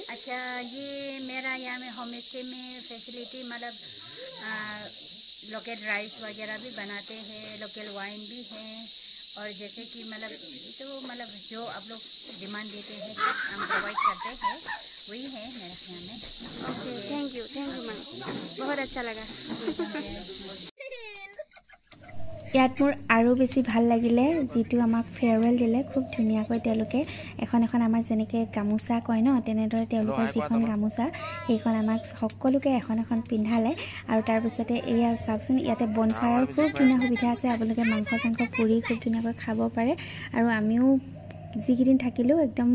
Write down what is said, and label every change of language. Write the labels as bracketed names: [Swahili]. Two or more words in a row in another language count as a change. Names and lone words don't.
[Hindi] अच्छा ये मेरा यहाँ में [English] home stay [Hindi] में फैसिलिटी मतलब [English] local rice [Hindi] वगैरह भी बनाते हैं, [English] local wine [Hindi] भी है। और जैसे कि मतलब तो मतलब जो आप लोग डिमांड देते हैं सब हम प्रोवाइड करते हैं, वही है मेरे यहाँ में। [English] okay thank you ma'am, [Hindi] बहुत अच्छा लगा। [Assamese] ইয়াত মোৰ আৰু বেছি ভাল লাগিলে যেটো আমাক ফেয়াৰৱেল দিলে খুব ধুনিয়াকৈ তেওঁলোকে এখন এখন আমাৰ যেনেকৈ গামোচা কয় ন তেনেদৰে তেওঁলোকৰ যিখন গামোচা সেইখন আমাক সকলোকে এখন এখন পিন্ধালে আৰু তাৰ পিছতে এয়া চাওকচোন ইয়াতে বনফায়াৰ খুব ধুনীয়া সুবিধা আছে আপোনালোকে মাংস চাংস পুৰি খুব ধুনীয়াকৈ খাব পাৰে আৰু আমিও যিকেইদিন থাকিলোঁ একদম